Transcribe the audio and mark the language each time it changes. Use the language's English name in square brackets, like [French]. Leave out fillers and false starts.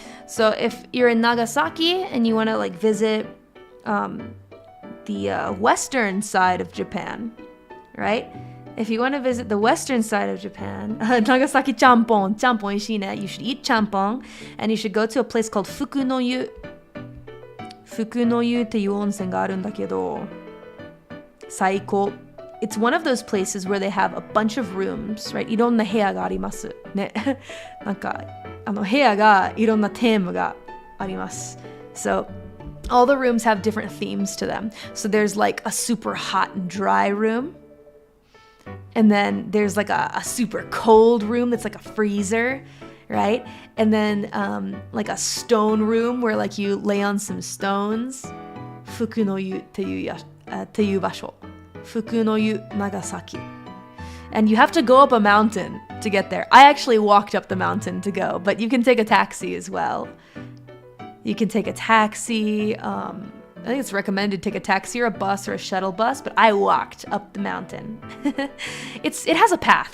[English] So if you're in Nagasaki and you want to like visit the western side of Japan, right? If you want to visit the western side of Japan, Nagasaki champon, champon ishine, you should eat champon, and you should go to a place called Fukunoyu. [Japanese] Fukunoyu っていう温泉があるんだけど、最高。 [English] It's one of those places where they have a bunch of rooms, right? [Japanese] いろんな部屋があります。ね。なんか、部屋がいろんなテーマがあります。 [English] So, all the rooms have different themes to them. So there's like a super hot and dry room. And then there's like a super cold room that's like a freezer, right? And then like a stone room where like you lay on some stones. [Japanese] Fukunoyu っていう場所。 Fukunoyu Nagasaki. [English] And you have to go up a mountain to get there. I actually walked up the mountain to go, but you can take a taxi as well. You can take a taxi. I think it's recommended to take a taxi or a bus or a shuttle bus, but I walked up the mountain. It has a path.